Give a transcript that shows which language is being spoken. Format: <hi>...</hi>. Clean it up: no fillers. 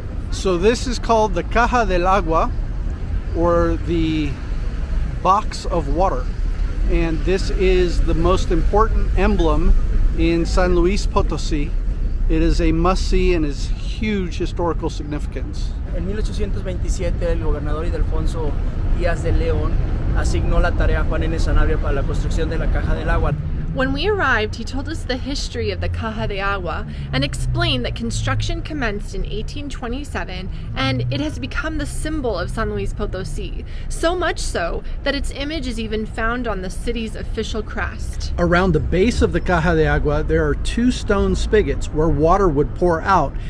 <en>So this is called the Caja de Laguna, or the box of water. And this is the most important emblem in San Luis Potosí. It is a must-see and is huge historical significance.</en> <es>En 1827 el gobernador Ildefonso Díaz de León asignó la tarea a Juan N. Sanabria para la construcción de la Caja del Agua.</es> <en>When we arrived, he told us the history of the Caja de Agua and explained that construction commenced in 1827 and it has become the symbol of San Luis Potosí, so much so that its image is even found on the city's official crest. Around the base of the Caja de Agua, there are 2 stone spigots where water would pour out.</en>